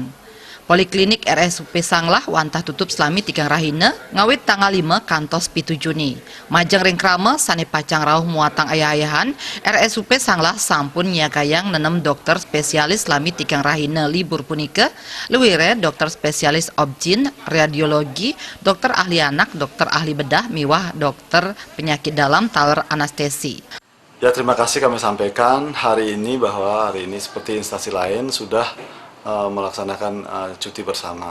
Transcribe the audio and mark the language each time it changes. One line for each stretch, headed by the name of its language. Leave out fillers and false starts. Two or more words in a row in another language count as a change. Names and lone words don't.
Balinese: Poliklinik RSUP Sanglah wantah tutup selami 3 rahina ngawit tanggal 5 kantos 7 Juni. Majeng ring krama sane pacang rauh muatang ayah-ayahan, RSUP Sanglah sampun nyagayang nenem dokter spesialis selami 3 rahina libur punika, luwire dokter spesialis objin, radiologi,
Indonesian: dokter ahli anak, dokter ahli bedah,
Balinese: miwah
Indonesian: dokter penyakit dalam
Balinese: taler anestesi.
Indonesian: Ya, terima kasih kami sampaikan hari ini bahwa hari ini seperti instansi lain sudah melaksanakan cuti bersama.